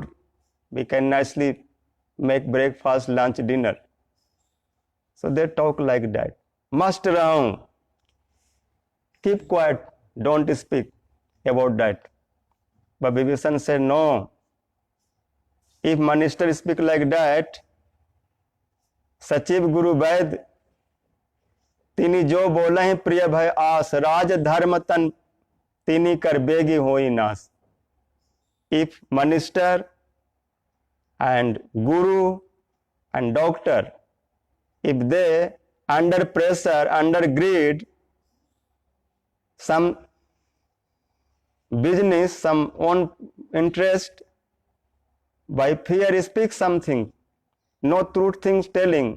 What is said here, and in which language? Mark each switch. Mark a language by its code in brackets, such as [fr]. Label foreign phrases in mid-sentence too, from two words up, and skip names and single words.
[en] We can nicely make breakfast, lunch, dinner. So they talk like that. Master Ram, keep quiet, don't speak about that. But Vibhishan said, no. If minister speak like that, [awa] सचिव गुरु वैद तिनी जो बोला है प्रिय भय आस राज धर्म तन तिनी कर बेगी होई नास. [en] If minister and guru and doctor, if they under pressure, under greed, some business, some own interest, by fear speak something, no truth things telling.